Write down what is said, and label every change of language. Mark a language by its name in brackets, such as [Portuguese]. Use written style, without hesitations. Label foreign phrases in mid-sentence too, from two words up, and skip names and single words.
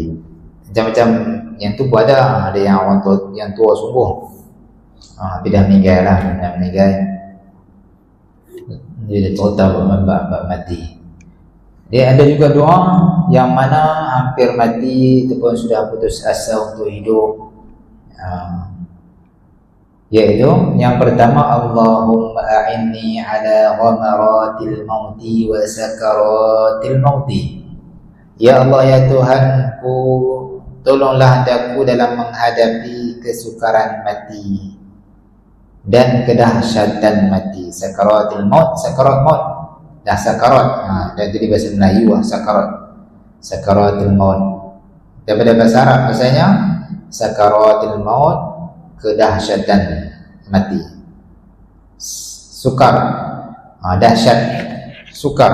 [Malay] Macam-macam yang tu pun ada yang orang tua, yang tua sungguh tapi dah meninggal lah, dah meninggal dia dah terletak bab mati. Dia ada juga doa yang mana hampir mati ataupun sudah putus asa untuk hidup, iaitu yang pertama, [Arabic] Allahumma a'inni ala ghamaratil mauti wa sakaratil mauti. [Malay] Ya Allah, ya Tuhanku, tolonglah aku dalam menghadapi kesukaran mati dan kedahsyatan mati. [Arabic] Sakaratil maut, sakarat maut, [Malay] dah sakarat, dah jadi bahasa Melayu [Arabic] sakaratil maut. [Malay] Daripada bahasa Arab bahasanya [Arabic] sakaratil maut, [Malay] kedahsyatan mati. Sukar, dahsyat, sukar.